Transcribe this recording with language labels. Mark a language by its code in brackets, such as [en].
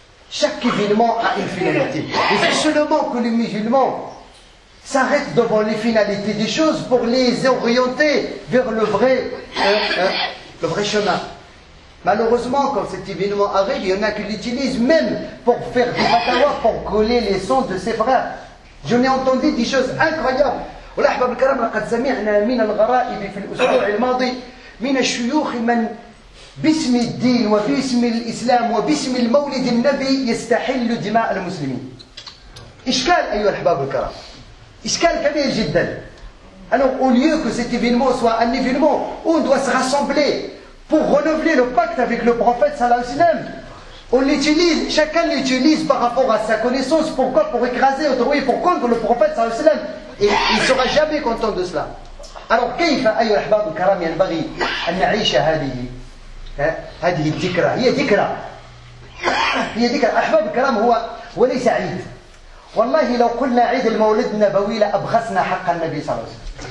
[fr] Chaque événement a une finalité. Et c'est seulement que les musulmans s'arrêtent devant les finalités des choses pour les orienter vers le vrai chemin. Malheureusement, quand cet événement arrive, il y en a qui l'utilisent même pour faire des fatawas, pour coller les sons de ses frères. Je n'ai entendu des choses incroyables. [ar] والأحباب الكرام لقد سمعنا من الغرائب في الأسبوع الماضي من الشيوخ من باسم الدين وباسم الإسلام وباسم المولد النبي يستحل دماء المسلمين. إشكال أيها الأحباب الكرام. إشكال كبير جدا. [fr] Alors au lieu que cet événement soit un événement où on doit se rassembler pour renouveler le pacte avec le prophète [ar] sallallahu alayhi wa sallam, [fr] on l'utilise, chacun l'utilise par rapport à sa connaissance. Pourquoi? Pour écraser, autrui, pour contre le prophète [ar] sallallahu alayhi wa sallam. [fr] Et il ne sera jamais content de cela. [ar] Alors كيف أيها الأحباب الكرام ينبغي أن نعيش هذه الذكرى؟ هي ذكرى أحباب الكرام. هو ليس عيد. والله لو قلنا عيد المولد النبوي لأبخسنا حق النبي صلى الله عليه وسلم.